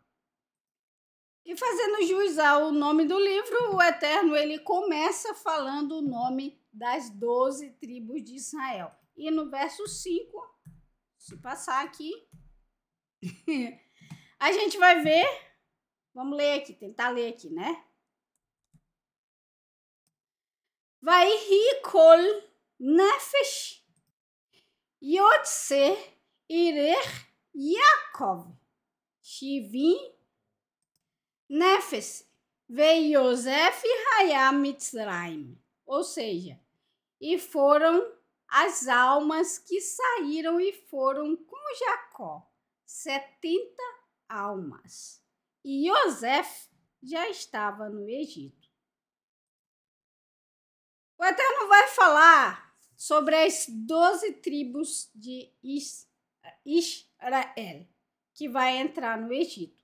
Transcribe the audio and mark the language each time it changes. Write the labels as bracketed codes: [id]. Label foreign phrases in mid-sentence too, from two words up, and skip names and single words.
[pt] E fazendo jus ao nome do livro, o Eterno ele começa falando o nome das 12 tribos de Israel. E no verso 5, se passar aqui, a gente vai ver, vamos ler aqui, tentar ler aqui, né? [he] ויהי כל נפש יוצאי ירך יעקב שבעים נפש ויוסף היה במצרים. [pt] Ou seja, e foram as almas que saíram e foram com Jacó, 70 almas. E Yosef já estava no Egito. O Eterno vai falar sobre as 12 tribos de Israel que vai entrar no Egito.